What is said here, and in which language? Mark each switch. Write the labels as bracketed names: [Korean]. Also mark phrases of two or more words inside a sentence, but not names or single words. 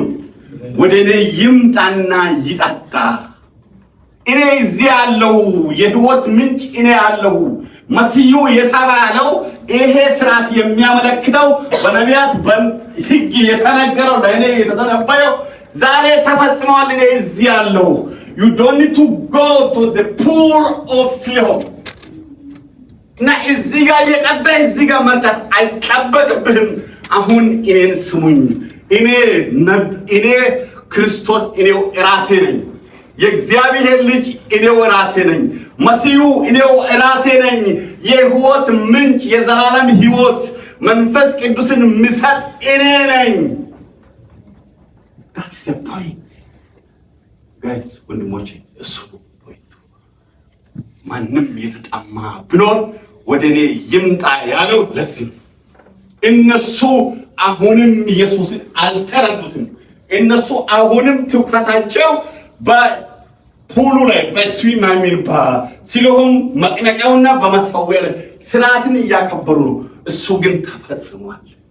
[Amharic] ወደ እኔ ይምጣና ይጠጣ። እኔ እዚህ ያለው የሕይወት ምንጭ እኔ ያለው መሲሁ የተባለው ይሄ ስርዓት የሚያመለክተው በነቢያት በሕግ የተነገረው ለእኔ የተተነበየው ዛሬ ተፈጽሟል። እኔ እዚህ ያለው [English] you don't need to go to the pool of Siloam [Amharic] እና እዚህ ጋር የቀዳ እዚህ ጋር መርጫት አይጠበቅብህም። አሁን እኔን ስሙኝ። እኔ ክርስቶስ እኔው ራሴ ነኝ። የእግዚአብሔር ልጅ እኔው ራሴ ነኝ። መሲሁ እኔው ራሴ ነኝ። የሕይወት ምንጭ፣ የዘላለም ሕይወት መንፈስ ቅዱስን ምሰጥ እኔ ነኝ። [English] that's the point guys [Amharic] ወንድሞቼ እሱ point ማንም የተጣማ ቢኖር ወደ እኔ ይምጣ ያለው ለዚህ እነሱ አሁንም ኢየሱስን አልተረዱትም። እነሱ አሁንም ትኩረታቸው በፑሉ ላይ በስዊም ሲሎም መጥመቂያውና በመሰዊያው ላይ ስርዓትን እያከበሩ ነው። እሱ ግን ተፈጽሟል።